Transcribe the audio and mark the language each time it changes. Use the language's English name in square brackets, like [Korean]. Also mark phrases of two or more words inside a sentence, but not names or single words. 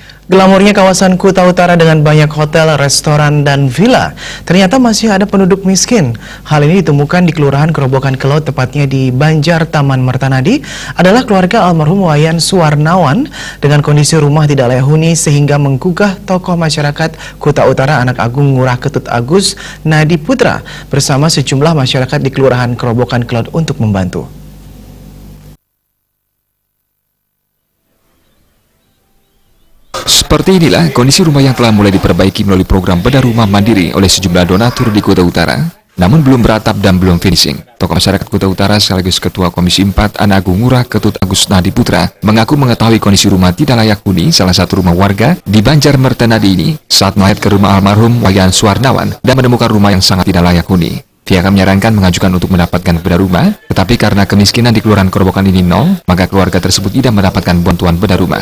[Indonesian] Glamornya kawasan Kuta Utara dengan banyak hotel, restoran, dan villa, ternyata masih ada penduduk miskin. Hal ini ditemukan di Kelurahan Kerobokan Kelot, tepatnya di Banjar Taman Mertanadi, adalah keluarga almarhum Wayan Suwarnawan dengan kondisi rumah tidak layak huni sehingga menggugah tokoh masyarakat Kuta Utara Anak Agung Ngurah Ketut Agus Nadi Putra bersama sejumlah masyarakat di Kelurahan Kerobokan Kelot untuk membantu. Seperti inilah kondisi rumah yang telah mulai diperbaiki melalui program bedah rumah mandiri oleh sejumlah donatur di Kuta Utara, namun belum beratap dan belum finishing. Tokoh masyarakat Kuta Utara sekaligus Ketua Komisi 4 Anak Agung Ngurah Ketut Agus Nadi Putra mengaku mengetahui kondisi rumah tidak layak huni salah satu rumah warga di Banjar Mertanadi ini saat melihat ke rumah almarhum Wayan Suwarnawan dan menemukan rumah yang sangat tidak layak huni. Pihaknya menyarankan mengajukan untuk mendapatkan bedah rumah, tetapi karena kemiskinan di Kelurahan Kerobokan ini nol, maka keluarga tersebut tidak mendapatkan bantuan bedah rumah.